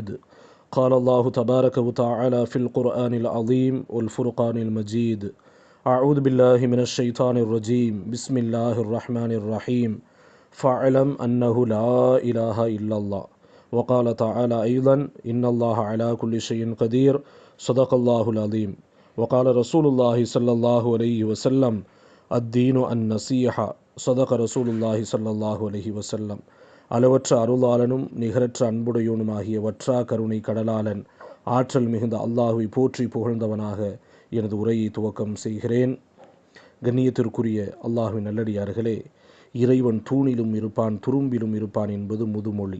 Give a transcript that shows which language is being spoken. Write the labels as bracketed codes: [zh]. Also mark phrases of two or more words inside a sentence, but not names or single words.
[ar] قال الله تبارك وتعالى في القرآن العظيم والفرقان المجيد: أعوذ بالله من الشيطان الرجيم، بسم الله الرحمن الرحيم. فاعلم أنه لا إله إلا الله. وقال تعالى أيضا: إن الله على كل شيء قدير. صدق الله العظيم. وقال رسول الله صلى الله عليه وسلم: الدين النصيحة. صدق رسول الله صلى الله عليه وسلم. [ta] அளவற்ற அருளாளனும் நிகரற்ற அன்புடையோனுமாகிய வற்றா கருணை கடலாளன் ஆற்றல் மிகுந்த அல்லாஹுவை போற்றி புகழ்ந்தவனாக எனது உரையை துவக்கம் செய்கிறேன். கண்ணியத்திற்குரிய அல்லாஹுவின் நல்லடியார்களே, இறைவன் தூணிலும் இருப்பான் துரும்பிலும் இருப்பான் என்பது முதுமொழி.